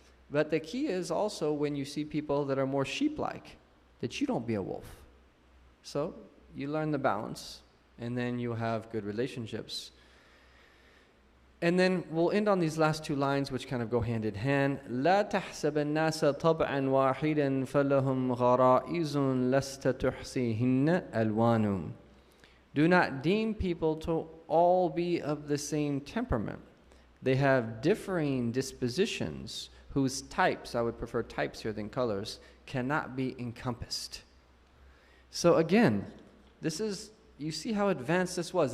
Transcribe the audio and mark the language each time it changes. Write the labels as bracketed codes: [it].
[en] But the key is also when you see people that are more sheep-like, that you don't be a wolf. So you learn the balance, and then you have good relationships. And then we'll end on these last two lines, which kind of go hand in hand. [ar] لا تحسب الناس طبعا واحدا فلهم غرائز لست تحصيهن ألوان. [en] Do not deem people to all be of the same temperament. They have differing dispositions whose types, I would prefer types here than colors, cannot be encompassed. So again, this is, you see how advanced this was.